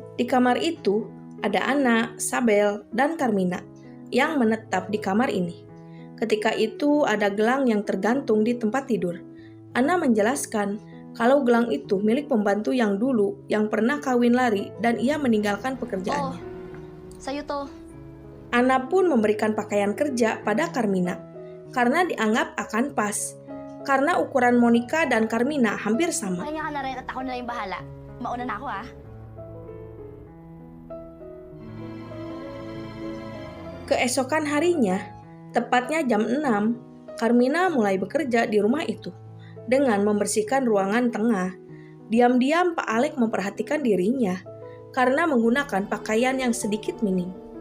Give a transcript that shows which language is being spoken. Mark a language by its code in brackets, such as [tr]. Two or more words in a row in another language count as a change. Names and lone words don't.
[id] Di kamar itu, ada Anna, Sabel, dan Carmina yang menetap di kamar ini. Ketika itu ada gelang yang tergantung di tempat tidur. Anna menjelaskan kalau gelang itu milik pembantu yang dulu yang pernah kawin lari dan ia meninggalkan pekerjaannya. [tl] Sa'yo to. [id] Anna pun memberikan pakaian kerja pada Carmina karena dianggap akan pas. Karena ukuran Monica dan Carmina hampir sama. [tl] Pahinga ka na rin at ako na lang yung bahala. Mauna na ako [id] Keesokan harinya, tepatnya jam 6, Carmina mulai bekerja di rumah itu dengan membersihkan ruangan tengah. Diam-diam Pak Alec memperhatikan dirinya karena menggunakan pakaian yang sedikit minim.